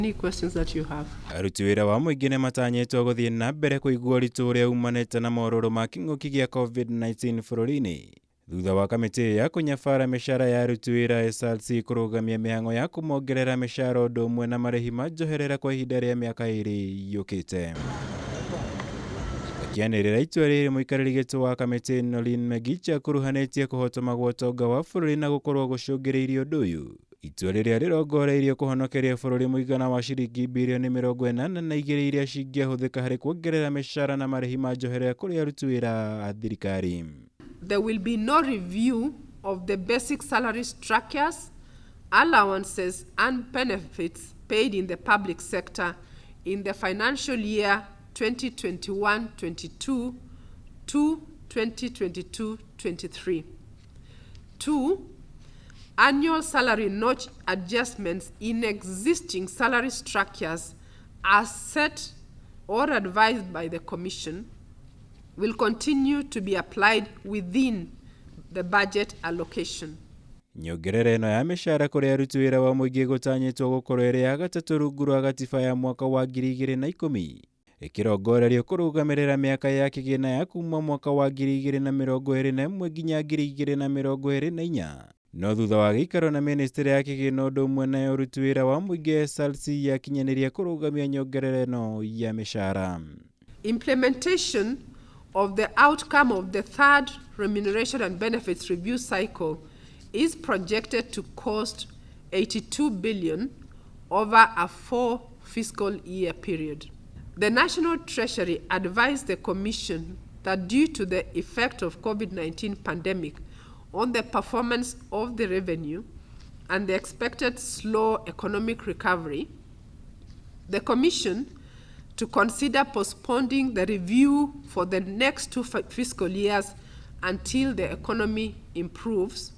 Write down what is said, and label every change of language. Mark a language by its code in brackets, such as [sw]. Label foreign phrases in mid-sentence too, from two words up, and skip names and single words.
[en] Any questions that you have? [ki] Aruti wira wa muingi ni matanyitwo guthii na mbere kuigua ritu uria umanite na mororo ma king'uki gia COVID-19 bururi-ini thutha wa kamiti ya kunyabara micara ya aruti wira SRC kurugamia mihango ya kumongerera micara undu umwe na marihi ma njoherera kwa ihinda ria miaka 2 yukite. Akianirira itua riri muikariri gitu wa kamiti no Lynn Mengich akuruhanitie kuhotoma gwotonga wa bururi na gukorwo gucungiriirie undu uyu. Itua riria rirongoreirie kuhonokeria bururi muigana wa ciringi mbironi 82 iria cingiahuthika hari kwongerera micara na marihi ma njoherera kuri aruti wira a thirikari. [en] There will be no review of the basic salary structures, allowances and benefits paid in the public sector in the financial year 2021-22 to 2022-23. 2. Annual salary notch adjustments in existing salary structures as set or advised by the Commission will continue to be applied within the budget allocation. [ki] Nyongerera ino ya micara kuri aruti wira wa muingi gutanyitwo gukorwo iri ya gatatu rungu rwa gatiba ya mwaka wa 2010 ikirongorerio kurugamirira miaka ya kigina ya kuma mwaka wa 2021 nginya 2024. No thutha wa gikaro na ministry ya kigina undu umwe na aruti wira wa muingi SRC yakinyaniria kurugamia nyongerera ino ya micara. [en] Implementation of the outcome of the third remuneration and benefits review cycle is projected to cost 82 billion over a 4 fiscal year period. The National Treasury advised the Commission that due to the effect of COVID-19 pandemic on the performance of the revenue and the expected slow economic recovery, the Commission to consider postponing the review for the next 2 fiscal years until the economy improves.